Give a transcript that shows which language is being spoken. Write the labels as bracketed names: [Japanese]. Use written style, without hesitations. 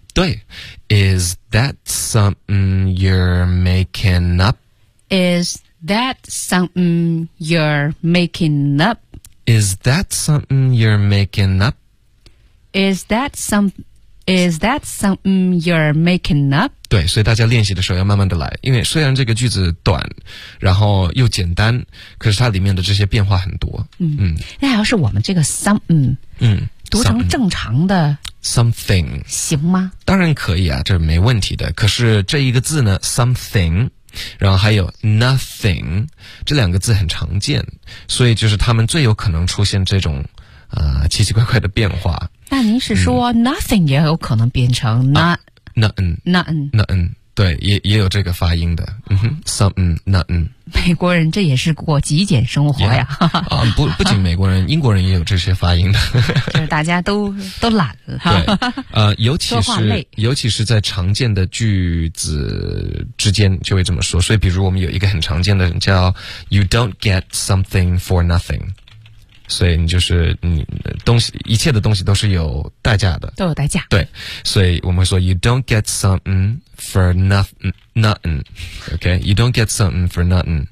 [English] 对， is that something you're making up is that something you're making up is that something you're making up is that somethingIs that something you're making up? [Chinese] 对，所以大家练习的时候要慢慢的来，因为虽然这个句子短，然后又简单，可是它里面的这些变化很多。嗯，那要是我们这个 something，嗯，读成正常的 [English] something [Chinese] 行吗？当然可以啊，这没问题的。可是这一个字呢 ，something， 然后还有 nothing， 这两个字很常见，所以就是他们最有可能出现这种奇奇怪怪的变化。那您是说 nothing 也有可能变成 nothing 对，也有这个发音的。 [English] something nothing [Chinese] 美国人这也是过极简生活呀。不仅美国人，英国人也有这些发音的。就是大家都懒了。对，尤其是在常见的句子之间就会这么说。所以比如我们有一个很常见的叫 [English] you don't get something for nothing。 [Chinese] 所以你就是你东西，一切的东西都是有代价的，都有代价。对，所以我们会说 [English] you don't get something for nothing， [Chinese] OK， [English] you don't get something for nothing。